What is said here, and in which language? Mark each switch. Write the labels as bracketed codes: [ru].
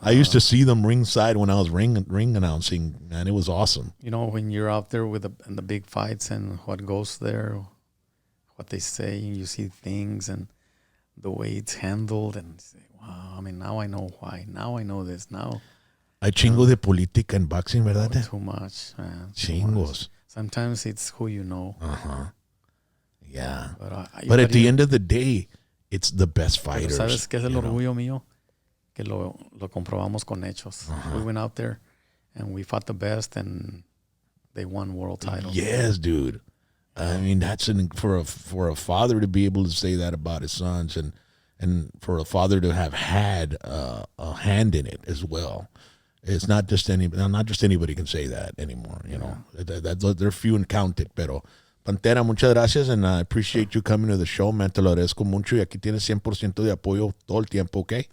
[en] I used to see them ringside when I was ring announcing, man. It was awesome. When you're out there with the big fights and what goes there, what they say, you see things and the way it's handled, and say, wow, I mean, now I know why. Now I know this. Now [es] Hay chingo de política en boxing, ¿verdad? [en] too much, man. [es] Chingos. [en] Sometimes it's who you know. Yeah. But, But at the end of the day, it's the best [es] pero [en] fighters. [es] ¿sabes qué es el orgullo mío? Que lo comprobamos con hechos. [en] We went out there and we fought the best, and they won world titles. Yes, dude. I mean, that's for a father to be able to say that about his sons, and for a father to have had a hand in it as well. It's not just anybody can say that anymore. They're few and counted. [es] Pero Pantera, muchas gracias, [en] and I appreciate you coming to the show, man. [es] Te lo agradezco mucho, y aquí tienes 100% de apoyo todo el tiempo, okay?